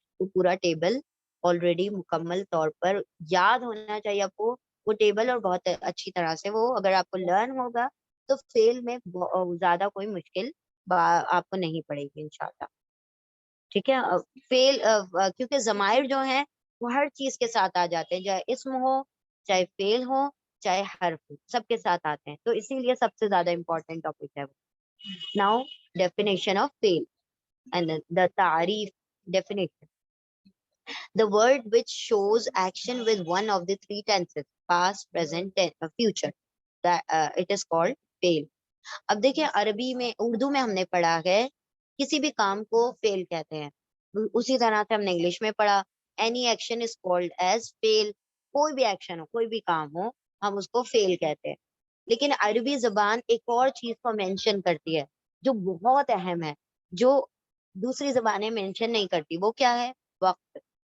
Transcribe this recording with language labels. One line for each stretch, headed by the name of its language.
Hindi: वो पूरा table already मुकम्मल तौर पर याद होना चाहिए आपको, वो टेबल, और बहुत अच्छी तरह से वो अगर आपको लर्न होगा तो फेल में ज्यादा कोई मुश्किल आपको नहीं पड़ेगी इंशाल्लाह. ठीक है. फेल क्योंकि जमाइर जो हैं वो हर चीज के साथ आ जाते हैं, चाहे इस्म हो, चाहे फेल हो, चाहे हर्फ हो, सबके साथ आते हैं. तो इसीलिए सबसे ज्यादा इम्पोर्टेंट टॉपिक है वो.
English: Now definition of फेल and the तारीफ. Definition: the word which shows action with one of the three tenses, past, present, future, that it is called fail.
Hindi: अब देखिए, अरबी में, उर्दू में हमने पढ़ा है किसी भी काम को फेल कहते हैं. उसी तरह से हमने इंग्लिश में पढ़ा
English: Any action is called as fail.
Hindi: कोई भी एक्शन हो, कोई भी काम हो, हम उसको फेल कहते हैं. लेकिन अरबी जबान एक और चीज को मेंशन करती है जो बहुत अहम है, जो दूसरी जबानें मेंशन नहीं करती. वो क्या है? वक्त.